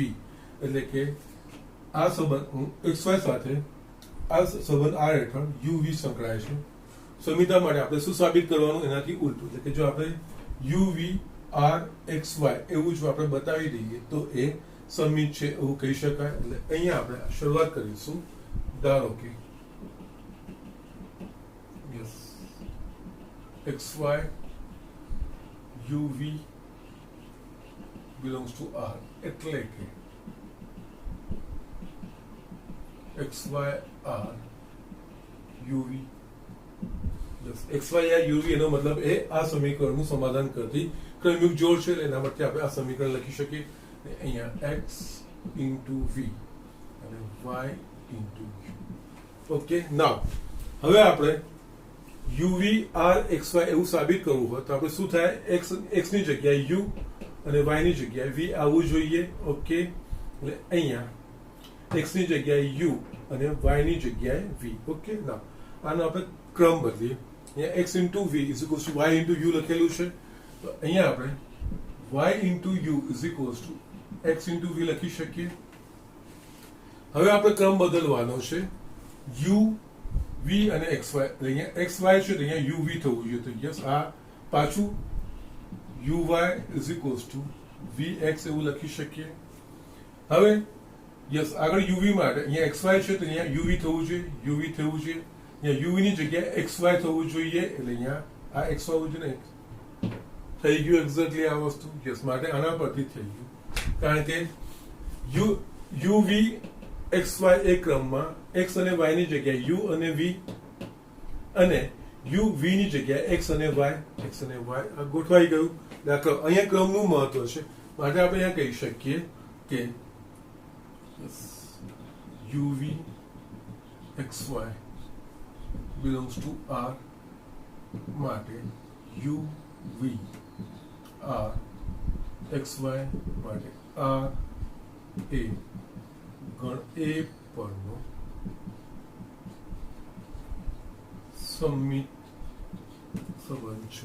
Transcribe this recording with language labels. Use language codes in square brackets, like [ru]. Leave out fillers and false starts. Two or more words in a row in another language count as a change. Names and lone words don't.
[gu] એટલે કે આ સંબંધ xy સાથે આ સંબંધ r હેઠળ uv સંકળાય છે સમિતા માટે આપણે શું સાબિત કરવાનું એનાથી ઉલટું, એટલે કે જો આપણે યુવી આર એક્સ વાય એવું જો આપણે બતાવી દઈએ તો એ સમિત છે એવું કહી શકાય. એટલે અહીંયા આપણે શરૂઆત કરીશું. ધારો કે યસ એક્સ વાય યુવી [en] belongs to R, [gu] એટલે કે xy r uv xy या uv એનો મતલબ એ આ સમીકરણનું સમાધાન કરતી ક્રમિક જોડ છે. એના માટે આપણે આ સમીકરણ લખી શકીએ અહીંયા [en] x into v [gu] અને [en] y into u. okay, now [gu] હવે આપણે uv r xy એવું સાબિત કરવું હોય તો આપણે શું થાય, x ની જગ્યાએ u અને y ની જગ્યાએ v આવવું જોઈએ. ઓકે, એટલે અહીંયા x ની જગ્યાએ u અને y ની જગ્યાએ v. ઓકે, ના આનો આપણે ક્રમ બદલીએ. અહીંયા [en] x into v is equals to y into u [gu] લખેલું છે, તો અહીંયા આપણે [en] y into u is equals to x into v [gu] લખી શકીએ. હવે આપણે ક્રમ બદલવાનો છે. u v અને xy, અહીંયા xy છે તો અહીંયા uv થવું જોઈએ. તો યસ, આ પાછું [en] uy is equals to vx [gu] એવું લખી શકીએ. હવે યસ, આગળ uv માટે અહીંયા xy છે તો અહીંયા uv થવું જોઈએ, uv થવું જોઈએ. અહીંયા uv ની જગ્યાએ xy થવું જોઈએ, એટલે અહીંયા આ xy હોવું જોઈએ ને. થઈ ગયું એક્ઝેક્ટલી આ વસ્તુ. યસ, માટે આના પરથી થઈ ગયું, કારણ કે uv xy એ ક્રમમાં x અને y ની જગ્યાએ u અને v અને u v ની જગ્યાએ x અને y આ ગોઠવાઈ ગયું. અહીંયા ક્રમનું મહત્વ છે, માટે આપણે અહીંયા કહી શકીએ કે uv xy [en] belongs to R [gu] માટે uv r xy માટે r એ ગણ a પરનો સમિત સંબંધ છે.